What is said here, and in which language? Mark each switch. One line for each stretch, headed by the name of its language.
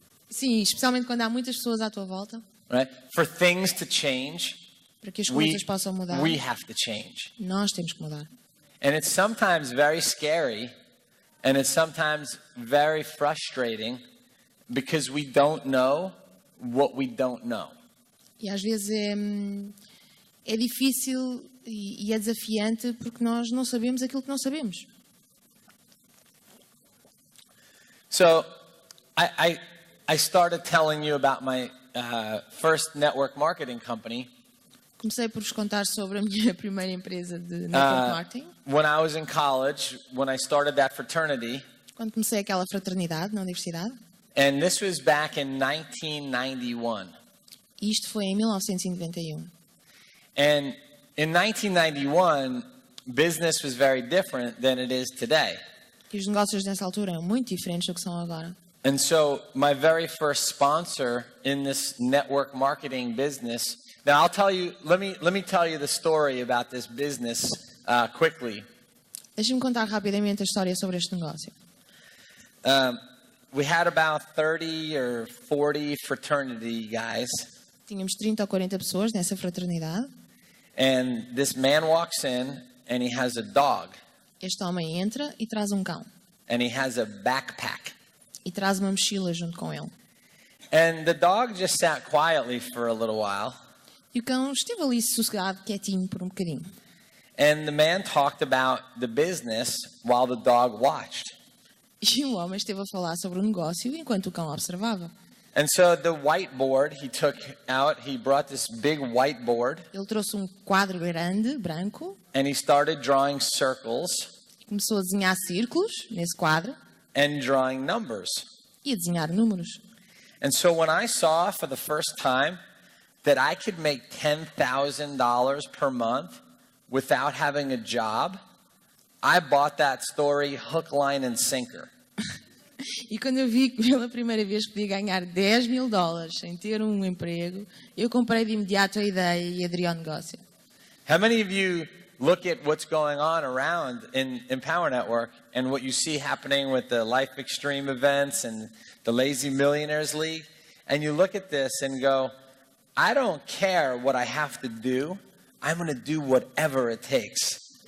Portuguese: Sim, especialmente quando há muitas pessoas à tua volta.
English: Right? For things to change,
Portuguese: para que as coisas possam mudar,
English: we have to change.
Portuguese: Nós temos que mudar.
English: And it's sometimes very scary, and it's sometimes very frustrating because we don't know what we don't know.
Portuguese: E às vezes é difícil e é desafiante porque nós não sabemos aquilo que não sabemos.
English: So, I started telling you about my first network marketing company.
Portuguese: Comecei por vos contar sobre a minha primeira empresa de network marketing.
English: When I was in college, when I started that fraternity.
Portuguese: Quando comecei aquela fraternidade na universidade.
English: And this was back in 1991.
Portuguese: Isto foi em 1991.
English: And in 1991, business was very different than it is today.
Portuguese: E os negócios nessa altura eram muito diferentes do que são agora.
English: And so my very first sponsor in this network marketing business. Now I'll tell you. Let me tell you the story about this business quickly.
Portuguese: Deixa-me contar rapidamente a história sobre este negócio.
English: We had about 30 or 40 fraternity guys.
Portuguese: Tínhamos 30 ou 40 pessoas nessa fraternidade.
English: And this man walks in and he has a dog.
Portuguese: Este homem entra e traz cão.
English: And he has a backpack.
Portuguese: E traz uma mochila junto com ele.
English: And the dog just sat quietly for a little while.
Portuguese: E o cão esteve ali sossegado, quietinho por bocadinho.
English: And the man talked about the business while the dog watched.
Portuguese: E o homem esteve a falar sobre o negócio enquanto o cão observava.
English: And so the whiteboard he took out, he brought this big whiteboard.
Portuguese: Ele trouxe quadro grande, branco.
English: And he started drawing circles.
Portuguese: E começou a desenhar círculos nesse quadro.
English: and drawing numbers.
Portuguese: e a desenhar números.
English: And so when I saw for the first time that I could make $10,000 per month without having a job, I bought that story hook, line, and sinker.
Portuguese: E quando eu vi que pela primeira vez podia ganhar $10.000 sem ter um emprego, eu comprei de imediato a ideia e aderi ao negócio.
English: How many of you look at what's going on around in Power Network and what you see happening with the Life Extreme events and the Lazy Millionaires League, and you look at this and go, I don't care what I have to do, I'm going to do whatever it takes.